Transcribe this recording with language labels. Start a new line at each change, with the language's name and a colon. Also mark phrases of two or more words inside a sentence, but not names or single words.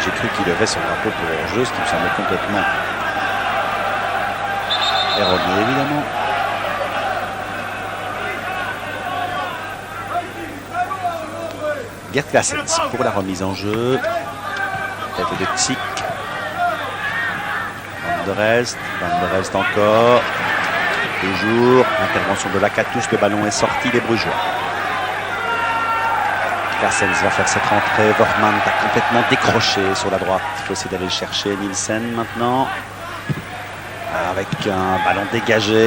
French: J'ai cru qu'il levait son drapeau pour hors-jeu, ce qui me semblait complètement erroné, évidemment. Gert Claessens pour la remise en jeu. Tête de Tsick. Van der Elst encore. Toujours. Intervention de Lakatos. Le ballon est sorti des Brugeois. Claessens va faire cette rentrée. Vermaat a complètement décroché sur la droite. Il faut essayer d'aller le chercher. Nielsen maintenant. Avec un ballon dégagé.